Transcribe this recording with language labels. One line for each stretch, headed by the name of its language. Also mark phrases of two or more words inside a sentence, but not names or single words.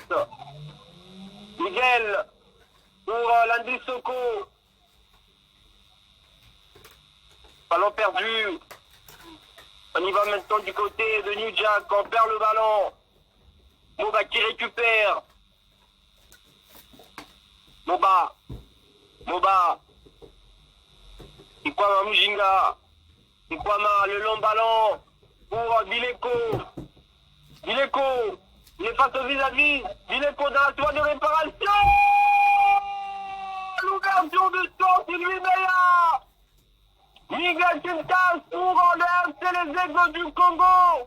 French: Miguel pour Landry Soko. Ballon perdu. On y va maintenant du côté de New Jack. On perd le ballon. Moba qui récupère. Moba. Ikwama Mujinga. Ikwama, le long ballon pour Bileko. Bileko, il est face au vis-à-vis. Bileko dans la toile de réparation. L'ouverture du sort, c'est lui meilleur. Miguel Quintas pour le FC Les Aigles du Congo.